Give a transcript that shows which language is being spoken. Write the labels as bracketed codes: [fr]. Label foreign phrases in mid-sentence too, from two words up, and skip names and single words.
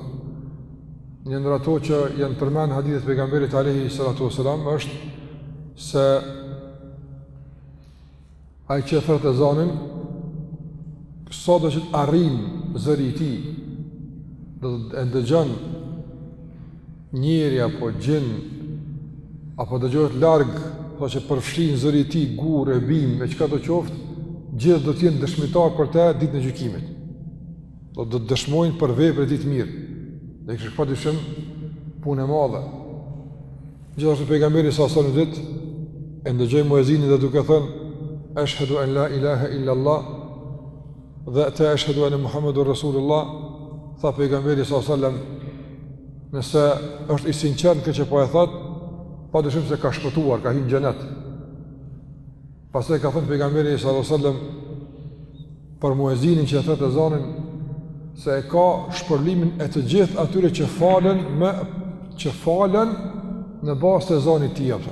[sq] Një ndër ato që janë përmend hadithet e pejgamberit [ar] عليه الصلاة والسلام [sq] është se ai që thot ezanin, sa do që të arrin zëri i tij, do të dëgjon njeri apo gjin, apo dëgjohet larg, sa që përfshin zëri i tij gur e bim me çka do qoftë, gjithë do të jenë dëshmitar për të ditën e gjykimit. Do të dëshmojnë për veprat e tij të mirë. Dhe kështë pa dyshim punë e madhe. Gjithashtu pejgamberi [ar] صلى الله عليه وسلم [sq] e ndëgjoi muezinin dhe duke thënë [ar] أشهد أن لا إله إلا الله [sq] dhe te [ar] أشهد أن محمدا رسول الله, [sq] tha pejgamberi [ar] صلى الله عليه وسلم, [sq] nëse është i sinqert këtë që po e thot, pa dyshim se ka shpëtuar, ka hyrë në xhenet. Pastaj ka thënë pejgamberi [ar] صلى الله عليه وسلم [sq] për muezinin që thot ezanin se e ka shpërblimin e të gjithë atyre që falen në bazë të ezanit të tij.